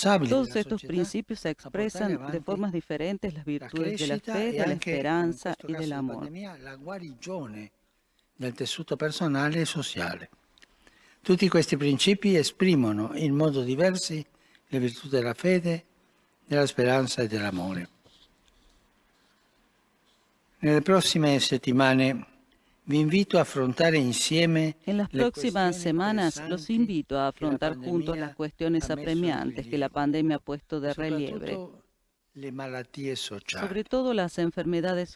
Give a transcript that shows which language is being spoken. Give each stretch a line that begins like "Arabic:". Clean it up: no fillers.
Spanish: Todos estos principios expresan de formas diferentes las virtudes de la fe, de la esperanza y del amor.
Italian: Del tessuto personale e sociale. Tutti questi principi esprimono in modo diversi le virtù della fede, della speranza e dell'amore. Nelle prossime settimane vi invito a affrontare insieme
Spanish: En las próximas semanas los invito a afrontar juntos las cuestiones apremiantes que la pandemia ha puesto de relieve,
Italian: le malattie sociali.
Spanish: sobre todo las enfermedades